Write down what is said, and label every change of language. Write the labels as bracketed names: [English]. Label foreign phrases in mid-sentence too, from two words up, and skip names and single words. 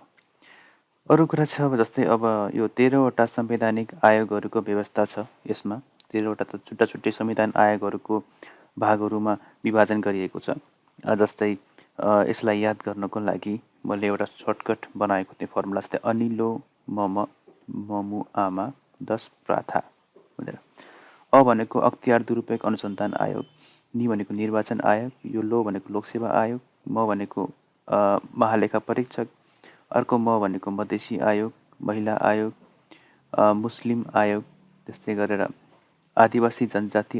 [Nepali] अरू कुरा छ जस्तै अब यो 13वटा संवैधानिक आयोगहरूको व्यवस्था छ। यसमा 13वटा त छुट्टा छुट्टै संविधान आयोगहरूको भागहरूमा विभाजन गरिएको छ। जस्तै यसलाई याद गर्नको लागि मैले एउटा सर्टकट बनाएको थिएँ फर्मुला। जस्तै अनिलो मम ममु आमा 10 प्राथा भनेर। अ भनेको अख्तियार दुरुपयोग अनुसन्धान आयोग, नि भनेको निर्वाचन आयोग, यो लो भनेको लोकसेवा आयोग, म भनेको महालेखा परीक्षक, अर्को म भनेको मधेसी आयोग, महिला आयोग, मुस्लिम आयोग, त्यस्तै गरेर आदिवासी जनजाति